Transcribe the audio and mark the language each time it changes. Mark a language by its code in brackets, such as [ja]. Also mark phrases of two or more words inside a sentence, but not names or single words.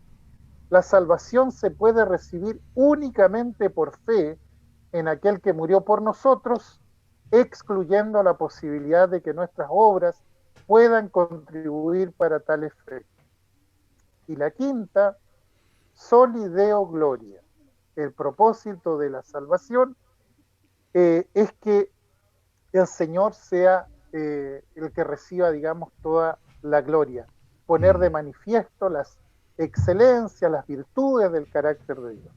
[es] La salvación se puede recibir únicamente por fe en aquel que murió por nosotros, excluyendo la posibilidad de que nuestras obras puedan contribuir para tal efecto. Y la quinta, [la] soli Deo gloria. [es] El propósito de la salvación es que el Señor sea el que reciba, digamos, toda la gloria. Poner de manifiesto las excelencias, las virtudes del carácter de Dios.